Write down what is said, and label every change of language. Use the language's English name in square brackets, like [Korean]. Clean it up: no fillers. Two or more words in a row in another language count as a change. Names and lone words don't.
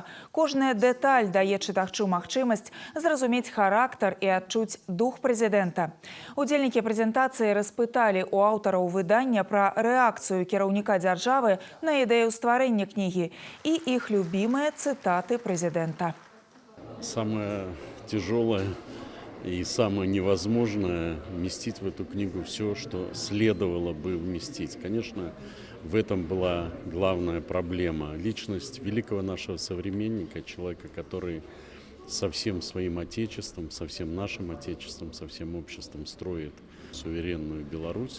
[Belarusian] Кожная дэталь дае чытачу магчымасць зразумець характар і адчуць дух прэзідэнта. Удзельнікі прэзентацыі распыталі ў аўтараў выдання пра рэакцыю кіраўніка дзяржавы на ідэю стварэння кнігі і іх любімыя цытаты прэзідэнта. [Russian] Самое тяжелое и самое невозможное – вместить в эту книгу все, что следовало бы вместить. Конечно, в этом была главная проблема. Личность великого нашего современника, человека, который со всем своим отечеством, со всем нашим отечеством, со всем обществом строит суверенную Беларусь.